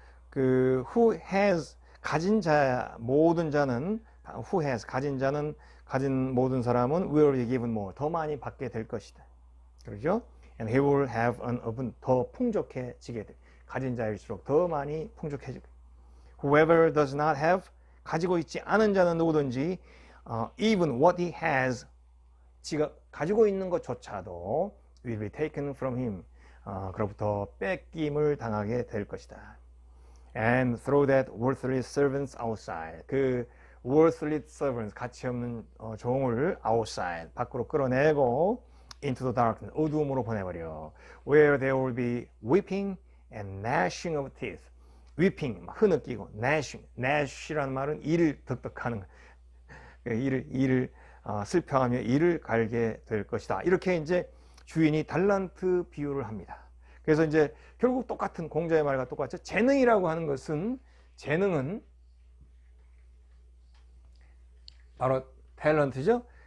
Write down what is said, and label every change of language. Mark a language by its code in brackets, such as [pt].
[ko] 그 [en] who has, [ko] 가진 자, 모든 자는, who has, 가진 자는, 가진 모든 사람은 [en] will be given more, [ko] 더 많이 받게 될 것이다. 그렇죠? [en] And he will have an abundance, [ko] 더 풍족해지게 돼. 가진 자일수록 더 많이 풍족해지게. [en] Whoever does not have, [ko] 가지고 있지 않은 자는 누구든지 [en] even what he has, [ko] 지가 가지고 있는 것조차도 [en] will be taken from him, [ko] 그로부터 뺏김을 당하게 될 것이다. [en] And throw that worthless servants outside. [ko] 그 [en] worthless servants, [ko] 가치 없는 종을 [en] outside, [ko] 밖으로 끌어내고 [en] into the darkness, [ko] 어두움으로 보내버려. [en] Where there will be weeping and gnashing of teeth. weeping, [ko] 흐느끼고, gnash이라는 말은 이를 덕덕하는, 이를 슬퍼하며 이를 갈게 될 것이다. 이렇게 이제 주인이 달란트 비유를 합니다. 그래서 이제 결국 똑같은, 공자의 말과 똑같죠. 재능이라고 하는 것은, 재능은 바로 탤런트죠.